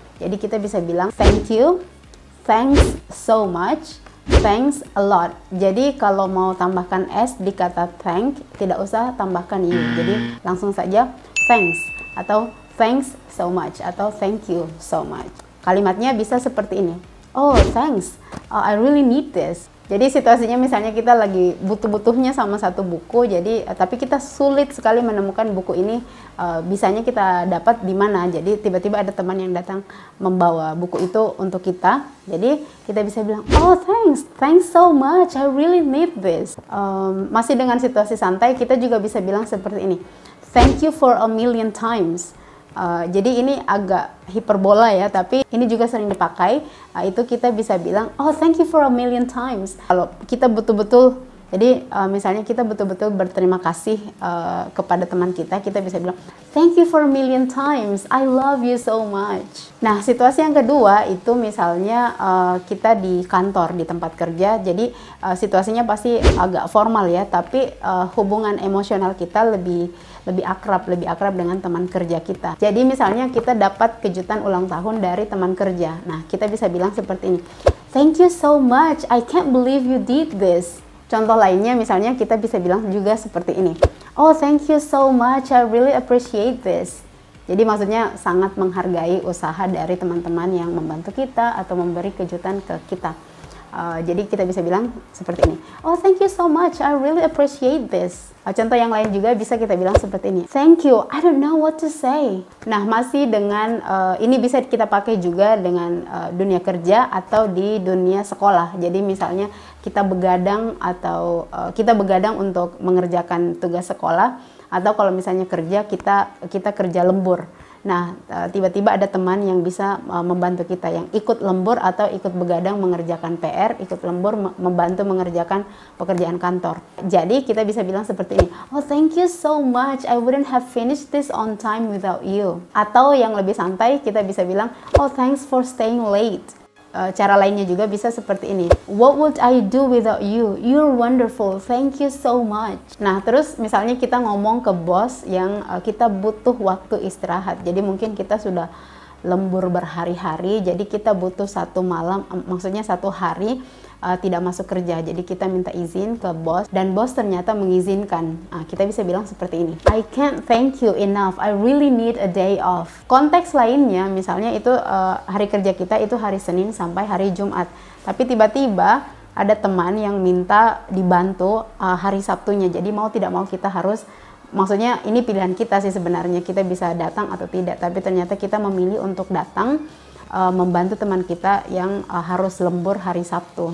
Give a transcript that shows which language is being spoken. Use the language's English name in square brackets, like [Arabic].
[Indonesian] Jadi kita bisa bilang [English] thank you, thanks so much, thanks a lot. [Indonesian] Jadi kalau mau tambahkan S di kata thank, tidak usah tambahkan you. Jadi langsung saja [English] thanks, atau thanks so much, atau thank you so much. [Indonesian] Kalimatnya bisa seperti ini. [English] Oh, thanks, I really need this. [Indonesian] Jadi situasinya misalnya kita lagi butuh-butuhnya sama satu buku, jadi tapi kita sulit sekali menemukan buku ini, bisanya kita dapat di mana. Jadi tiba-tiba ada teman yang datang membawa buku itu untuk kita. Jadi kita bisa bilang, [English] oh thanks so much, I really need this. [Indonesian] Masih dengan situasi santai, kita juga bisa bilang seperti ini, [English] thank you for a million times. [Indonesian] Jadi ini agak hiperbola ya, tapi ini juga sering dipakai. Itu kita bisa bilang, [English] oh thank you for a million times. [Indonesian] Kalau kita betul-betul, jadi misalnya kita betul-betul berterima kasih kepada teman kita, kita bisa bilang, [English] thank you for a million times, I love you so much. [Indonesian] Nah, situasi yang kedua itu misalnya kita di kantor, di tempat kerja. Jadi situasinya pasti agak formal ya, tapi hubungan emosional kita lebih akrab dengan teman kerja kita. Jadi misalnya kita dapat kejutan ulang tahun dari teman kerja. Nah, kita bisa bilang seperti ini, [English] thank you so much, I can't believe you did this. [Indonesian] Contoh lainnya misalnya kita bisa bilang juga seperti ini, [English] oh thank you so much, I really appreciate this. [Indonesian] Jadi maksudnya sangat menghargai usaha dari teman-teman yang membantu kita atau memberi kejutan ke kita. Jadi kita bisa bilang seperti ini, [English] oh thank you so much, I really appreciate this. [Indonesian] Contoh yang lain juga bisa kita bilang seperti ini, [English] thank you, I don't know what to say. [Indonesian] Nah, masih dengan ini bisa kita pakai juga dengan dunia kerja atau di dunia sekolah. Jadi misalnya kita begadang atau kita begadang untuk mengerjakan tugas sekolah, atau kalau misalnya kerja kita kerja lembur. Nah, tiba-tiba ada teman yang bisa membantu kita, yang ikut lembur atau ikut begadang mengerjakan PR, ikut lembur membantu mengerjakan pekerjaan kantor. Jadi kita bisa bilang seperti ini, [English] oh thank you so much, I wouldn't have finished this on time without you. [Indonesian] Atau yang lebih santai, kita bisa bilang, [English] oh thanks for staying late. [Indonesian] Cara lainnya juga bisa seperti ini, [English] what would I do without you? You're wonderful, thank you so much. [Indonesian] Nah, terus misalnya kita ngomong ke bos yang kita butuh waktu istirahat. Jadi mungkin kita sudah lembur berhari-hari, jadi kita butuh satu malam, maksudnya satu hari tidak masuk kerja. Jadi kita minta izin ke bos, dan bos ternyata mengizinkan. Kita bisa bilang seperti ini, [English] I can't thank you enough, I really need a day off. [Indonesian] Konteks lainnya misalnya itu hari kerja kita itu hari Senin sampai hari Jumat, tapi tiba-tiba ada teman yang minta dibantu hari Sabtunya. Jadi mau tidak mau kita harus, maksudnya ini pilihan kita sih sebenarnya, kita bisa datang atau tidak, tapi ternyata kita memilih untuk datang membantu teman kita yang harus lembur hari Sabtu.